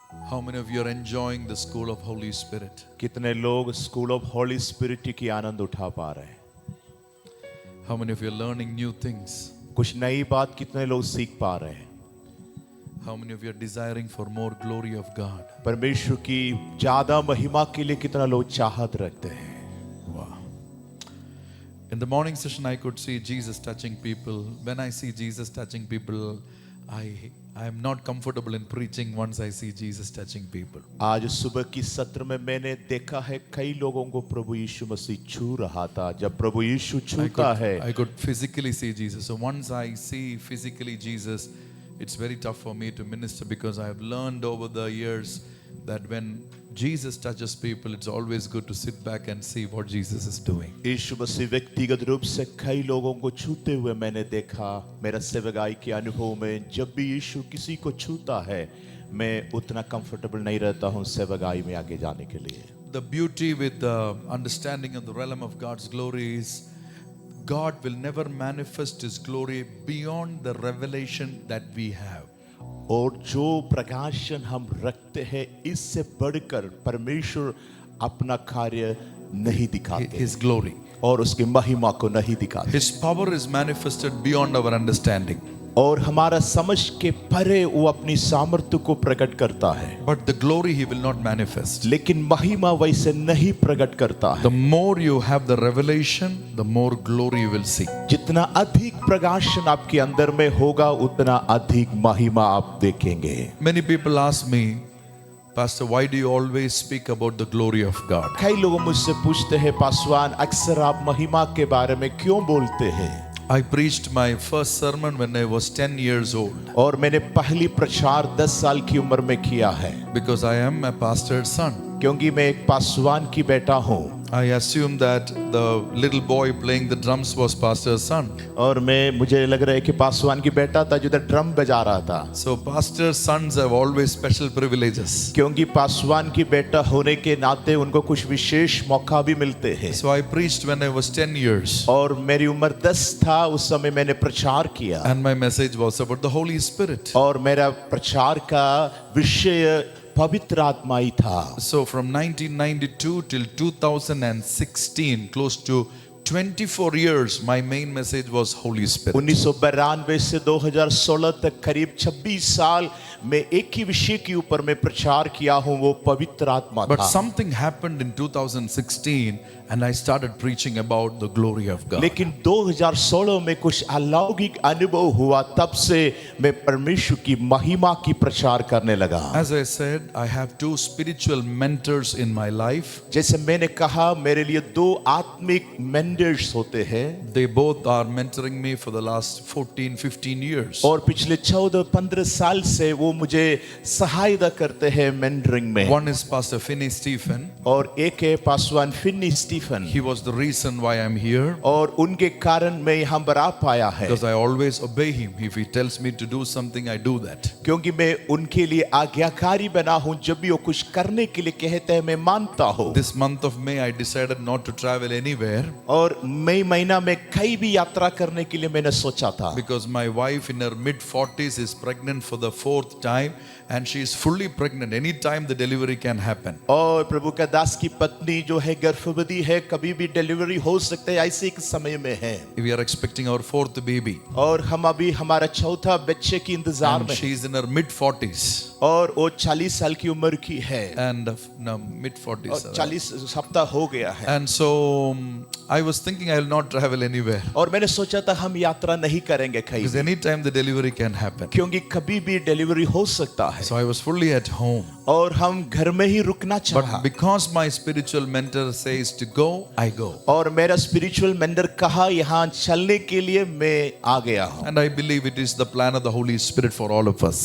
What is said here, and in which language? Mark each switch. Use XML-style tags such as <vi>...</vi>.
<en>How many of you are enjoying the school of Holy Spirit?</en> <hi>कितने लोग school of Holly spirit की आनंद उठा पा रहे हैं?</hi> <en>How many of you are learning new things?</en> <hi>कुछ नई बात कितने लोग सीख पा रहे हैं?</hi> <en>How many of you are desiring for more glory of God?</en> <hi>परमेश्वर की ज्यादा महिमा के लिए कितना लोग चाहत रखते हैं?</hi> <en>Wow. In the morning session, I could see Jesus touching people. When I see Jesus touching people, I am not comfortable in preaching once I see Jesus touching people.</en> <hi>आज सुबह की सत्र में मैंने देखा है कई लोगों को प्रभु यीशु मसीह छू रहा था। जब प्रभु यीशु छूता है,</hi> <en>I could physically see Jesus. So once I see physically Jesus, it's very tough for me to minister because I have learned over the years that when Jesus touches people, it's always good to sit back and see what Jesus is doing.</en> <hi>यीशु मसीह व्यक्तिगत रूप से कई लोगों को छूते हुए मैंने देखा। मेरा सेवकाई के अनुभव में जब भी यीशु किसी को छूता है, मैं उतना कंफर्टेबल नहीं रहता हूँ सेवकाई में आगे जाने के लिए।</hi> <en>The beauty with the understanding of the realm of God's glory is God will never manifest His glory beyond the revelation that we have.</en> <hi>और जो प्रकाशन हम रखते हैं, इससे बढ़कर परमेश्वर अपना कार्य नहीं दिखाते,</hi> <en>His glory.</en> <hi>और उसकी महिमा को नहीं दिखाते,</hi> <en>His power is manifested beyond our understanding.</en> <hi>और हमारा समझ के परे वो अपनी सामर्थ्य को प्रकट करता है।</hi> <en>But the glory He will not manifest.</en> <hi>लेकिन महिमा वैसे नहीं प्रकट करता है।</hi> <en>The more you have the revelation, the more glory you will see.</en> <hi>जितना अधिक प्रकाशन आपके अंदर में होगा, उतना अधिक महिमा आप देखेंगे।</hi> <en>Many people ask me, Pastor, why do you always speak about the glory of God?</en> <hi>कई लोग मुझसे पूछते हैं, पासवान अक्सर आप महिमा के बारे में क्यों बोलते हैं?</hi> <en>I preached my first sermon when I was 10 years old.</en> <hi>और मैंने पहली प्रचार 10 साल की उम्र में किया है।</hi> <en>Because I am a pastor's son.</en> <hi>क्योंकि मैं एक पासवान की बेटा हूँ।</hi> <en>I assumed that the little boy playing the drums was pastor's son.</en> <hi>और मुझे लग रहा है कि पासवान की बेटा था जो ड्रम बजा रहा था।</hi> <en>So pastor's sons have always special privileges.</en> <hi>क्योंकि पासवान की बेटा होने के नाते उनको कुछ विशेष मौका भी मिलते हैं।</hi> <en>So I preached when I was 10 years.</en> <hi>और मेरी उम्र 10 था, उस समय मैंने प्रचार किया।</hi> <en>And my message was about the Holy Spirit.</en> <hi>और मेरा प्रचार का विषय पवित्र आत्मा ही था।</hi> <en>So from 1992 till 2016, close to 24 years, my main message was Holy Spirit.</en> <hi>1992 से 2016 तक करीब 26 साल मैं एक ही विषय के ऊपर मैं प्रचार किया हूँ, वो पवित्र आत्मा</hi> <en>But</en> <hi>था।</hi> <en>something happened in 2016 and I started preaching about the glory of God.</en> <hi>लेकिन 2016 में कुछ अलौकिक अनुभव हुआ, तब से मैं परमेश्वर की महिमा की प्रचार करने लगा।</hi> <en>As I said, I have two spiritual mentors in my life.</en> <hi>जैसे मैंने कहा, मेरे लिए 2 आत्मिक मेंटर्स होते हैं।</hi> <en>They both are mentoring me for the last 14-15 years.</en> <hi>और पिछले 14-15 साल से वो मुझे सहायता करते हैं मेंटरिंग में।</hi> <en>One is Pastor Finney Stephen.</en> <hi>और एक है Paswan Finney Stephen.</hi> <en>He was the reason why I'm here.</en> <hi>और उनके कारण मैं यहाँ पर आ पाया है।</hi> <en>Because I always obey him. If he tells me to do something, I do that.</en> <hi>क्योंकि मैं उनके लिए आज्ञाकारी बना हूँ, जब भी वो कुछ करने के लिए कहते हैं मैं मानता हूँ।</hi> <en>This month of May, I decided not to travel anywhere.</en> <hi>और मई महीना में कहीं भी यात्रा करने के लिए मैंने सोचा था।</hi> <en>Because my wife in her mid-40s is pregnant for the 4th time and she is fully pregnant. Any time the delivery can happen.</en> <hi>और प्रभु का दास की पत्नी जो है गर्भवती है, कभी भी डिलीवरी हो सकते है, ऐसे एक समय में है।</hi> <en>We are expecting our 4th baby.</en> <hi>और हम अभी हमारा चौथा बच्चे की इंतजार</hi> <en>And</en> <hi>में।</hi> <en>she is in her mid-40s.</en> <hi>और वो 40 साल की उम्र की है।</hi> <en>And no, mid-40s.</en> <hi>40 सप्ताह हो गया है।</hi> <en>And so I was thinking I will not travel anywhere.</en> <hi>और मैंने सोचा था हम यात्रा नहीं करेंगे कहीं,</hi> <en>Because any time the delivery can happen.</en> <hi>क्योंकि कभी भी डिलीवरी हो सकता है।</hi> <en>So I was fully at home.</en> <hi>और हम घर में ही रुकना चाहा।</hi> <en>But because my spiritual mentor says to go, I go.</en> <hi>और मेरा स्पिरिचुअल मेंटर कहा यहाँ चलने के लिए, मैं आ गया हूँ।</hi> <en>And I believe it is the plan of the Holy Spirit for all of us.</en>